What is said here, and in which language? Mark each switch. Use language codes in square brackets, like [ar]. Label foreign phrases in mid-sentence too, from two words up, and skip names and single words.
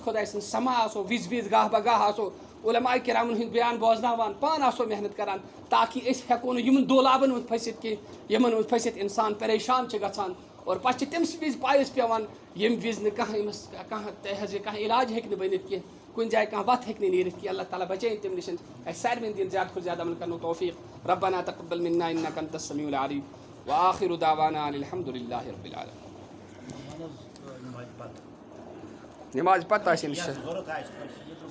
[ks] خۄداے سٕنٛز سما آسو وِزِ وِزِ گاہ بہ گاہ آسو علماء کرامن ہٕنٛدۍ بیان بوزناوان پانہٕ آسو محنت کران تاکہِ أسۍ ہٮ۪کو نہٕ یِمن دولابن منٛز پھٔسِتھ کینٛہہ یِمن منٛز پھٔسِتھ اِنسان پریشان چھِ گژھان اور پتہٕ چھِ تٔمِس وِزِ پایس پیوان ییٚمہِ وِزِ نہٕ کانٛہہ أمِس کانٛہہ علاج ہیٚکہِ نہٕ بٔنِتھ کینٛہہ کُنہِ جایہِ کانٛہہ وَتھ ہیٚکہِ نہٕ نیٖرِتھ کینٛہہ اللہ تعالیٰ بچٲیِن تَمہِ نِش اَسہِ سارنٕے دِنۍ زیادٕ کھۄتہٕ زیادٕ عمل کرنُک توفیٖق [ar] ربنا تقبل منا انك انت السميع العليم واخر دعوانا ان الحمد لله رب العالمين [ks] نماز پتہٕ آسہِ أمِس